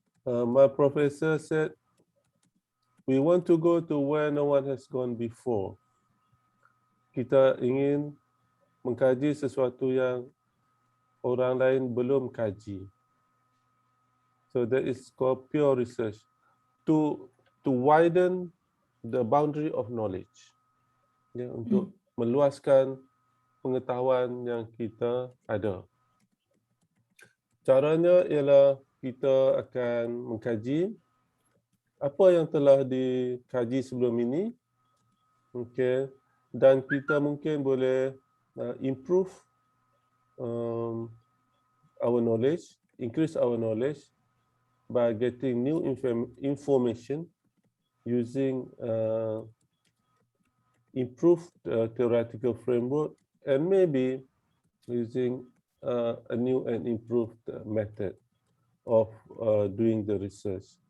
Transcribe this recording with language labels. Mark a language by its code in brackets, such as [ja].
[en] My professor said, we want to go to where no one has gone before. [ms] Kita ingin mengkaji sesuatu yang orang lain belum kaji. [en] So that is called pure research. To widen the boundary of knowledge. [ms] Ya, untuk meluaskan pengetahuan yang kita ada. Caranya ialah kita akan mengkaji apa yang telah dikaji sebelum ini. [en] Okay. [ms] Dan kita mungkin boleh [en] improve our knowledge, increase our knowledge by getting new information using improved theoretical framework and maybe using a new and improved method of doing the research.